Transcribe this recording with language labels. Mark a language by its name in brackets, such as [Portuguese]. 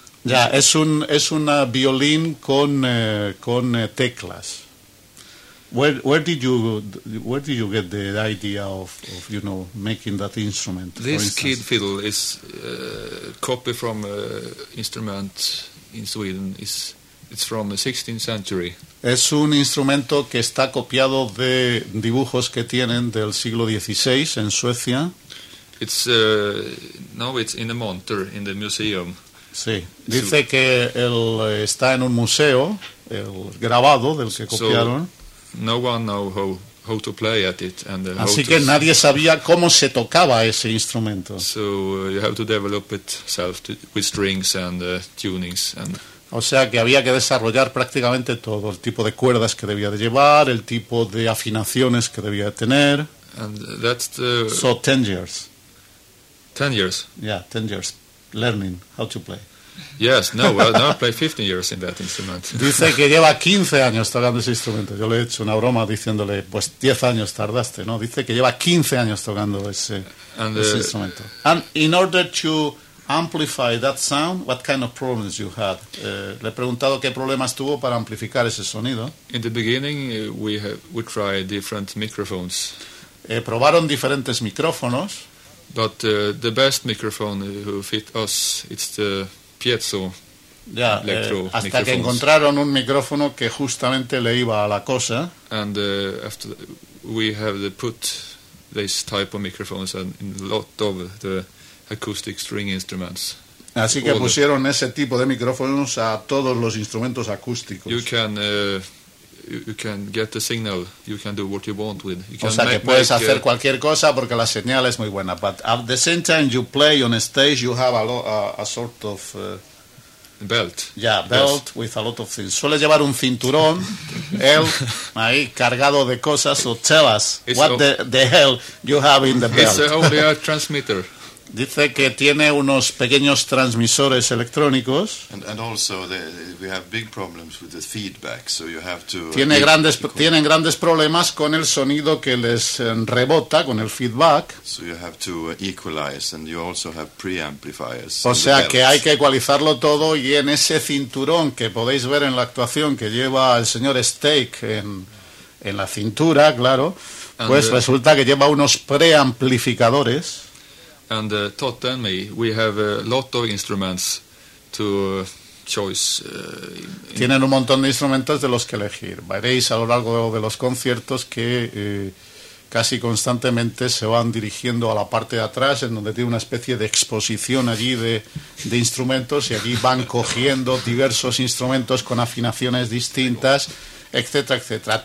[Spanish] Ya, es una violín con teclas. [English] Where did you get the idea of you know making that instrument? This kid fiddle is copy from instrument in Sweden. It's from the 16th century. [Spanish] Es un instrumento que está copiado de dibujos que tienen del siglo XVI en Suecia. [English] It's in a monter in the museum. [Spanish] Sí, dice que él está en un museo, el grabado del que copiaron. [English] So, no one know how to play at it and how. [Spanish] Así [English] to [Spanish] que nadie sabía cómo se tocaba ese instrumento. [English] So you have to develop it self with strings and tunings and. [Spanish] O sea que había que desarrollar prácticamente todo, el tipo de cuerdas que debía de llevar, el tipo de afinaciones que debía de tener. [English] And that's the. So 10 years. 10 years. Yeah, 10 years. Learning how to play. Yes, no, well, no, I played 15 years in that instrument. [Spanish] Dice que lleva 15 años tocando ese instrumento. Yo le he hecho una broma diciéndole, pues 10 años tardaste, ¿no? Dice que lleva 15 años tocando ese instrumento. [English] And in order to amplify that sound, what kind of problems you had? [Spanish] Le he preguntado qué problemas tuvo para amplificar ese sonido. [English] In the beginning, we tried different microphones. [Spanish] Probaron diferentes micrófonos. [English] But the best microphone who fit us, it's the piezo electro. [Spanish] Hasta que encontraron un micrófono que justamente le iba a la cosa. [English] And after we have put this type of microphones and in a lot of the acoustic string instruments. [Spanish] Así que pusieron ese tipo de micrófonos a todos los instrumentos acústicos. [English] You can get the signal. You can do what you want with. You can [Spanish] o sea, que puedes hacer cualquier cosa porque la señal es muy buena. [English] But at the same time, you play on a stage. You have a sort of belt. Yeah, belt, yes. With a lot of things. [Spanish] Suele llevar un cinturón, él ahí cargado de cosas. [English] So tell us what the hell you have in the belt. It's only a transmitter. [Spanish] Dice que tiene unos pequeños transmisores electrónicos. [English] And also we have big problems with the feedback, so you have to. [Spanish] Tienen grandes problemas con el sonido que les rebota con el feedback. [English] So you have to equalize, and you also have preamplifiers. [Spanish] O sea que hay que ecualizarlo todo, y en ese cinturón que podéis ver en la actuación que lleva el señor Steak en la cintura, claro, pues resulta que lleva unos preamplificadores. [English] And Tot and me, we have a lot of instruments to choose. [Spanish] Tienen un montón de instrumentos de los que elegir. Veréis a lo largo de los conciertos que casi constantemente se van dirigiendo a la parte de atrás, en donde tiene una especie de exposición allí de instrumentos, y allí van cogiendo diversos instrumentos con afinaciones distintas, etcétera, etcétera.